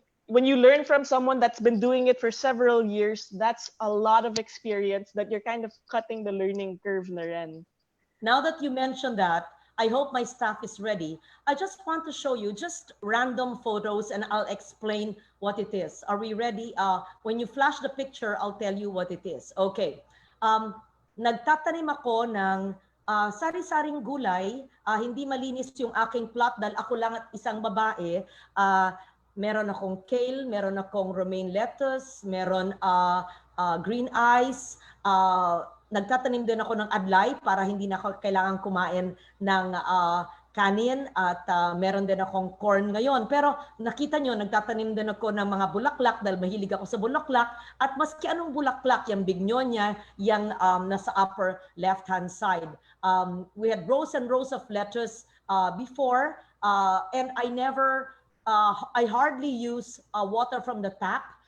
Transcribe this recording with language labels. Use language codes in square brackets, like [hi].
[en] when you learn from someone that's been doing it for several years, that's a lot of experience that you're kind of cutting the learning curve na rin. Now that you mentioned that, I hope my staff is ready. I just want to show you just random photos and I'll explain what it is. Are we ready? When you flash the picture, I'll tell you what it is. Okay. [tl] Nagtatanim ako ng sari-saring gulay. Hindi malinis yung aking plot dahil ako lang at isang babae. Meron akong kale, meron akong romaine lettuce, meron green eyes, nagtatanim din ako ng adlay para hindi na ako kailangan kumain ng kanin, at meron din akong corn ngayon. Pero nakita nyo, nagtatanim din ako ng mga bulaklak dahil mahilig ako sa bulaklak, at maski anong bulaklak, yung bignonia, yung nasa upper left-hand side. [en] We had rows and rows of lettuce before, and I hardly use water from the tap.